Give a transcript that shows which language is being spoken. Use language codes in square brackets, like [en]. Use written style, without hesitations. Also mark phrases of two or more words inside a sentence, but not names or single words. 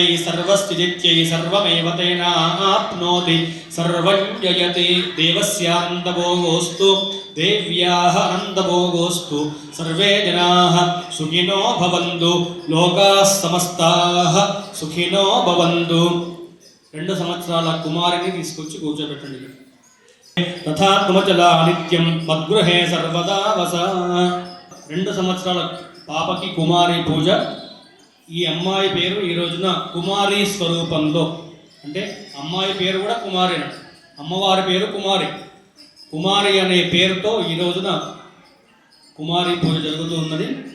[sa] सर्वस्थितित्यै सर्वमेव तेनाप्नोति सर्वं जयति देवस्यानन्दभोगोऽस्तु देव्याः आनन्दभोगोऽस्तु सर्वे जनाः सुखिनो भवन्तु लोकाः समस्ताः सुखिनो भवन्तु [te] 2 సంవత్సరాల కుమారుని తీసుకొచ్చి కూర్చోబెట్టండి [sa] తథా తుమచలా నిత్యం మద్గృహే సర్వదా వస [te] 2 సంవత్సరాల పాపకి కుమారి పూజ ఈ అమ్మాయి పేరు ఈ రోజున కుమారి స్వరూపంలో అంటే అమ్మాయి పేరు కూడా కుమారి అమ్మవారి పేరు కుమారి కుమారి అనే పేరుతో ఈ రోజున కుమారి పూజ జరుగుతూ ఉన్నది